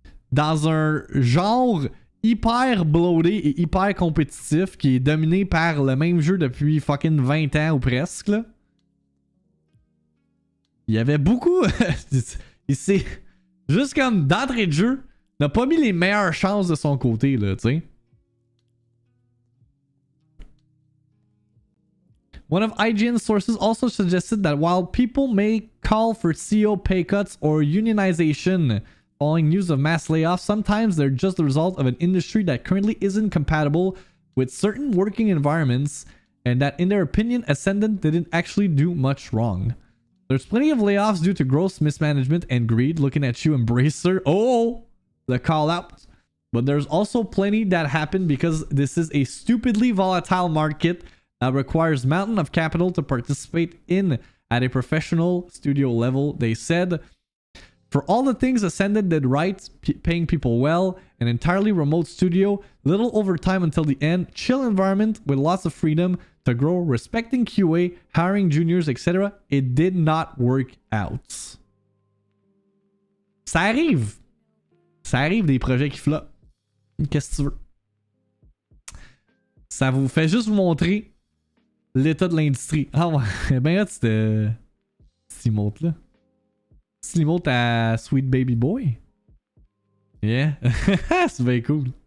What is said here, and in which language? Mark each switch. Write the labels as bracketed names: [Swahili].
[French] Dans un genre hyper bloaté et hyper compétitif qui est dominé par le même jeu depuis fucking 20 ans ou presque, là. Il y avait beaucoup. Il s'est juste comme d'entrée de jeu, n'a pas mis les meilleures chances de son côté, là, tu sais. [English] One of IGN's sources also suggested that while people may call for CEO pay cuts or unionization following news of mass layoffs, sometimes they're just the result of an industry that currently isn't compatible with certain working environments, and that in their opinion, Ascendant didn't actually do much wrong. There's plenty of layoffs due to gross mismanagement and greed. Looking at you, Embracer. Oh, the call out. But there's also plenty that happened because this is a stupidly volatile market that requires mountain of capital to participate in at a professional studio level, they said. For all the things Ascendant did right, paying people well, an entirely remote studio, little overtime until the end, chill environment with lots of freedom to grow, respecting QA, hiring juniors, etc., it did not work out. [French] Ça arrive. Ça arrive des projets qui flopent. Qu'est-ce que tu veux? Ça vous fait juste vous montrer l'état de l'industrie. Ah ouais, ben là, c'était... Cet emote-là. Cet emote à Sweet Baby Boy. Yeah. C'est bien cool.